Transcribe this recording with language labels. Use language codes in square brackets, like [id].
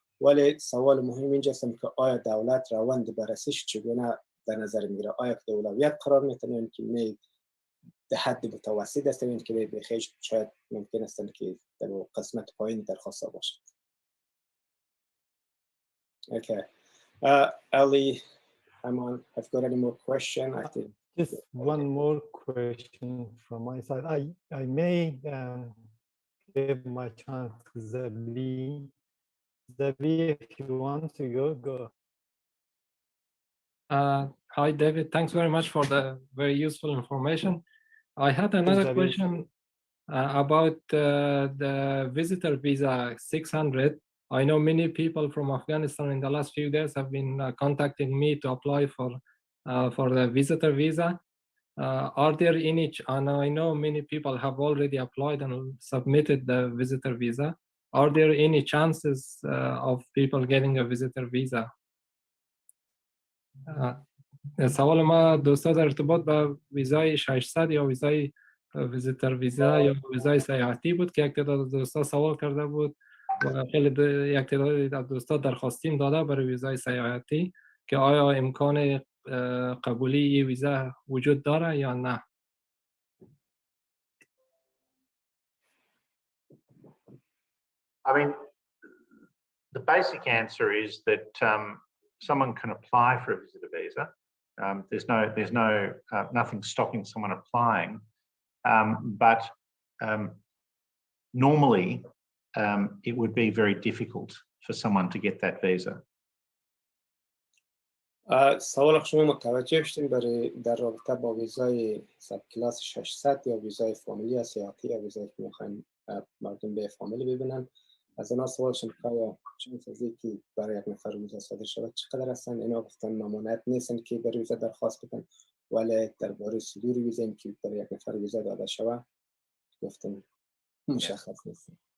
[fa] ولی سوال مهم اینجاست که آیا دولت روند بررسیش چگونه در نظر میگیره؟ آیا که اولویت قرار میتونه که نه در حد متوسط است این که بخیر شاید ممکن است که در قسمت پایین درخواست باشد. [en] Okay. Ali, Haman, have got any more question? I think just one more question from my side. I may give my chance to Zabi. Zabi, if you want to go. Hi, David. Thanks very much for the very useful information. I had another question about the visitor visa 600. I know many people from Afghanistan in the last few days have been contacting me to apply for the visitor visa. Are there any, and I know many people have already applied and submitted the visitor visa. Are there any chances of people getting a visitor visa? [fa] سوال ما دوستا در ارتباط با ویزای 600 یا ویزای ویزیتر ویزا یا ویزای سیاحتی بود که یک تعداد دوستا سوال کرده بود و خیلی یک تعداد از دوستا درخواستیم داده برای ویزای سیاحتی که آیا امکان قبولی این ویزا وجود داره یا نه. [en] I mean, the basic answer is that someone can apply for a visitor visa. There's nothing stopping someone applying, but normally it would be very difficult for someone to get that visa. [fa] سوال شما متوجه شدیم برای در رابطه با ویزای سب کلاس 600 یا ویزای فامیلی سیاحتی یا ویزایی که میخوایم مردم به فامیلی ببینن. از اینا سوال شد که آیا چند چیزی که برای یک نفر ویزا صادر شود چقدر هستن؟ اینا گفتن ممانعت نیستن که برای ویزا درخواست بدن، ولی درباره صدور ویزا این که برای یک نفر ویزا داده شود گفتن مشخص نیست.